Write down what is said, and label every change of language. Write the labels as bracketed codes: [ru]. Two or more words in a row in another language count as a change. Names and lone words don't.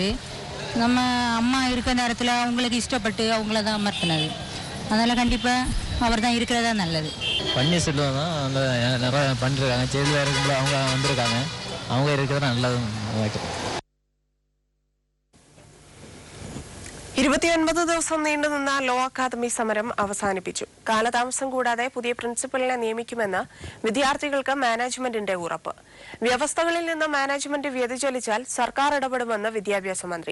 [ta] நம்ம அம்மா இருக்கிற நேரத்தில் அவங்களுக்கு இஷ்டப்பட்டு அவங்கள தான் அமர்த்தினது. அதனால் கண்டிப்பாக அவர் தான் இருக்கிறதா நல்லது. பன்னீர்செல்வம் தான் அந்த நிறைய பண்ணிருக்காங்க. ஜெயிலில் இருக்கும்போது அவங்க வந்திருக்காங்க, அவங்க இருக்கிறது நல்லது. [ml] 29 ദിവസം നീണ്ടുനിന്ന ലോ അക്കാദമി സമരം അവസാനിപ്പിച്ചു. കാലതാമസം കൂടാതെ പുതിയ പ്രിൻസിപ്പലിനെ നിയമിക്കുമെന്ന് വിദ്യാർത്ഥികൾക്ക് മാനേജ്മെന്റിന്റെ ഉറപ്പ്. വ്യവസ്ഥകളിൽ നിന്ന് മാനേജ്മെന്റ് വ്യതിചലിച്ചാൽ സർക്കാർ ഇടപെടുമെന്ന് വിദ്യാഭ്യാസ മന്ത്രി.